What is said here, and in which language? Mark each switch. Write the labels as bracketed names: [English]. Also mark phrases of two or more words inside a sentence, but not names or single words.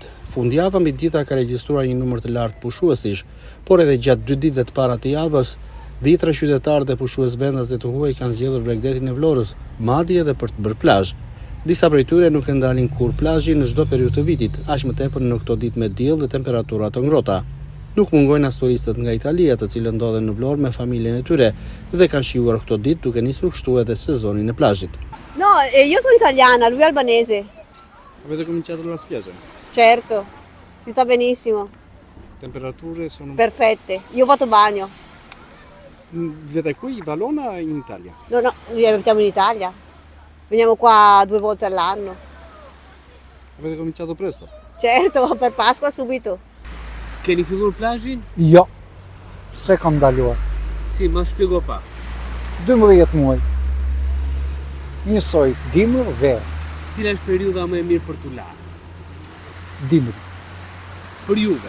[Albanian] Fundjava mbi dita ka regjistruar një numër të lartë pushuesish, por edhe gjatë 2 ditëve të para të javës, dhjetra qytetarë dhe pushues vendase të huaj kanë zgjedhur bregdetin e Vlorës, madje edhe për të bërë plazh. Disa prej tyre nuk e ndalin kur plazhin në çdo periudhë të vitit, aq më tepër në këto ditë me diell dhe temperatura të ngrohta. Nuk mungojnë as turistët nga Italia, të cilët ndodhen në Vlorë me familjen e tyre dhe kanë shijuar këto ditë duke nisur kështu edhe sezonin e plazhit. [Italian] No, io sono italiana, lui albanese. Avete cominciato la spiaggia? Certo, si sta benissimo. Temperature sono Perfette, io ho fatto bagno. Vivete qui in Valona o in Italia? No, noi abitiamo in Italia. Veniamo qua 2 volte all'anno. Avete cominciato presto? Certo, per Pasqua subito. [Albanian] Keni filluar plazhin? Jo, se kam ndaluar. Si, ma shpjego pak. 12 muaj. Njësoj, dimër, verë. Cila është periudha më e mirë për t'u larë? Dimri. Për juve?